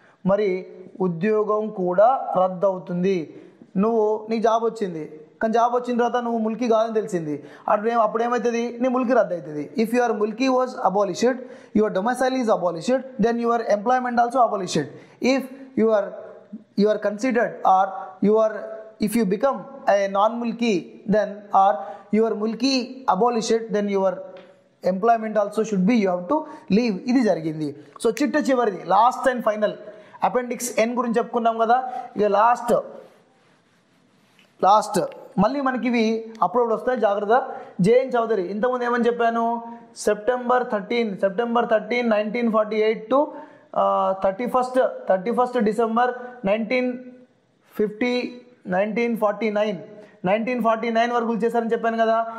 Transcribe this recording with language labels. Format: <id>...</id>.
<te>మరి ఉద్యోగం కూడా రద్దు అవుతుంది. నీకు జాబ్ వచ్చింది, కానీ జాబ్ వచ్చిన తర్వాత నువ్వు ముల్కీ కాదని తెలిసింది, అప్పుడు ఏమవుతుంది? నీ ముల్కీ రద్దు అవుతుంది.</te> <en>If your ముల్కీ was abolished, your domicile is abolished, then your employment also abolished. If you are considered, or if you become a non-mulki, then or your mulki abolished, then your employment also should be, you have to leave.</en> <te>ఇది జరిగింది. So చిట్ట చివరిది,</te> <en>last and final,</en> <te>appendix ఎన్ గురించి చెప్పుకున్నాం కదా. ఇక last మళ్ళీ మనకి ఇవి అప్లోడ్ వస్తాయి, జాగ్రత్త. జేఎన్ చౌదరి, ఇంతకుముందు ఏమని చెప్పాను? సెప్టెంబర్ 13, 1948 టు 31st డిసెంబర్ 1949 వరకు చేశారని చెప్పాను కదా.</te>